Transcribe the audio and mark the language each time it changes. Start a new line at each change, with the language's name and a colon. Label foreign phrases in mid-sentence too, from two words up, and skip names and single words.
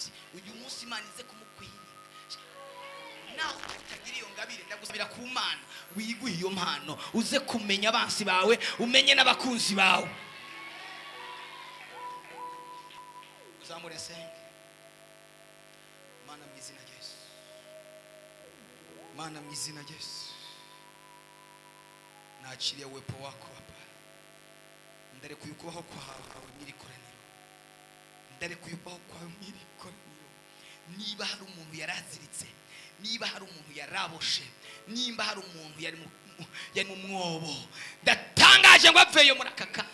Rundi: Uyu munsi Imana ize kumukwiriye. Naho utagira iyo ngabire ndagusabira ku Mana wiguhe iyo mpano, uze kumenya abansi bawe, umenye n'abakunzi bawe. Uzamure senge. Mana mu izina rya Yesu, Mana mu izina rya Yesu, nakiriye
Swahili: uwepo wako Baba.
Rundi: Ndarekuye ukubaho kwawe mw'iri koraniro, ndarekuye ukubaho kwawe mw'iri koraniro. Niba hari umuntu yaraziritse, niba hari umuntu yaraboshe, niba hari umuntu yari mu mwobo, ndatangaje ngo aveyo muri aka kanya.